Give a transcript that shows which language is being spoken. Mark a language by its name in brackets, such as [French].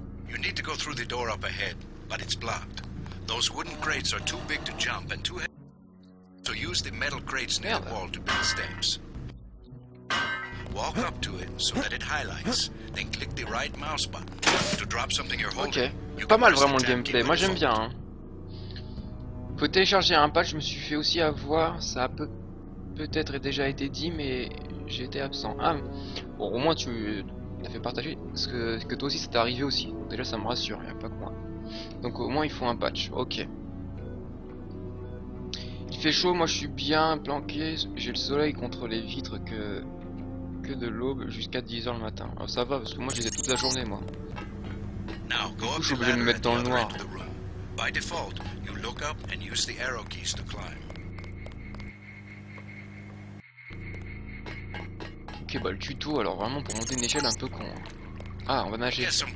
[English] You need to go through the door up ahead, but it's blocked. Those wooden crates are too big to jump and too heavy. So use the metal crates near the wall to build steps. Walk up to it so that it highlights. Then click the right mouse button to drop something you're holding. [French] Ok, pas mal vraiment le gameplay, moi j'aime bien. Hein. Faut télécharger un patch, je me suis fait aussi avoir, ça a peut-être déjà été dit, mais j'ai été absent. Ah, bon, au moins tu as fait partager parce que toi aussi ça t'est arrivé aussi. Donc déjà ça me rassure, y a pas que moi. Donc au moins il faut un patch, ok. Il fait chaud, moi je suis bien planqué, j'ai le soleil contre les vitres que de l'aube jusqu'à 10 h le matin. Alors ça va parce que moi je les ai toute la journée moi. Je suis obligé de me mettre dans le noir. [English] By default, you look up and use the arrow keys to climb. [French] Ok, bah le tuto alors vraiment pour monter une échelle un peu con. Ah, on va nager.